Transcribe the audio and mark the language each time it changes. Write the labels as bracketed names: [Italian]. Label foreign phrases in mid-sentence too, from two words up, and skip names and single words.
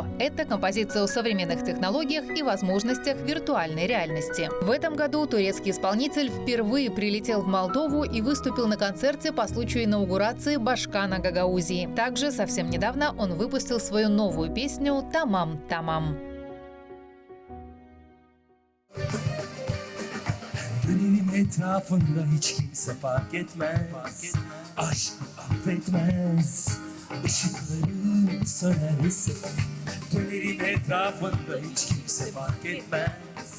[Russian] Это композиция о современных технологиях и возможностях виртуальной реальности. В этом году турецкий исполнитель впервые прилетел в Молдову и выступил на концерте по случаю инаугурации Башкана Гагаузии. Также совсем недавно он выпустил свою новую песню «Tamam Tamam». [Turkish] Dönemin etrafında hiç kimse fark etmez. Aşk affetmez. Işıkları sönerse. Dönemin etrafında hiç kimse fark etmez.